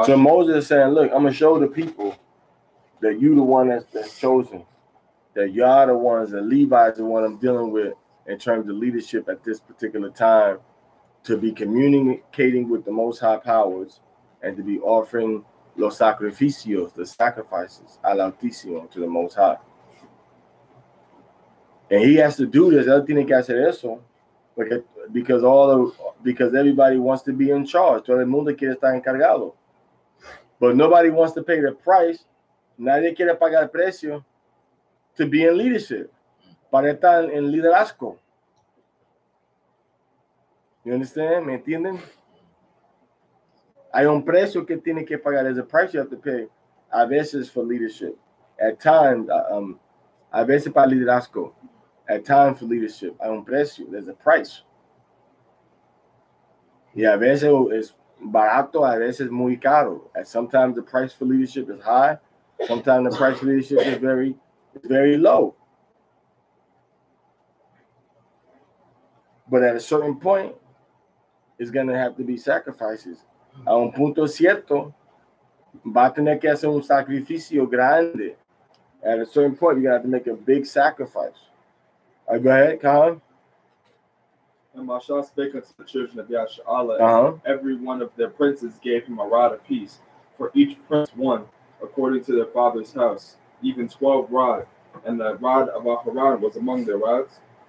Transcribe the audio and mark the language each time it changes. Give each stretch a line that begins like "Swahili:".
English: so Moses is saying, look, I'm going to show the people that you the one that's chosen, that y'all the ones, the Levites the one I'm dealing with in terms of leadership at this particular time, to be communicating with the Most High powers and to be offering
Spanish: los sacrificios,
English: the sacrifices,
Spanish: al Altísimo,
English: to the Most High. And he has to do this.
Spanish: Él tiene que hacer eso
English: because everybody wants to be in charge.
Spanish: Todo el mundo quiere estar encargado.
English: But nobody wants to pay the price.
Spanish: Nadie quiere pagar el precio
English: to be in leadership,
Spanish: para estar en liderazgo.
English: You understand?
Spanish: ¿Me entienden? Hay un precio que tiene que pagar.
English: There's a price you have to pay.
Spanish: A veces
English: for leadership. At times,
Spanish: a veces para liderazgo.
English: At times for leadership.
Spanish: Hay un precio.
English: There's a price.
Spanish: Y a veces es barato, a veces muy caro.
English: And sometimes the price for leadership is high. Sometimes the price for leadership is very low. But at a certain point, it's going to have to be sacrifices.
Spanish: A un punto cierto, va a tener que hacer un sacrificio grande.
English: At a certain point, you're going to have to make a big sacrifice. Go ahead, Khan. And Mashah spake unto the children of Yashar'alan, every one of their princes gave him a rod apiece, for each prince one, according to their father's house, even 12 rods, and the rod of Aharon was among their rods.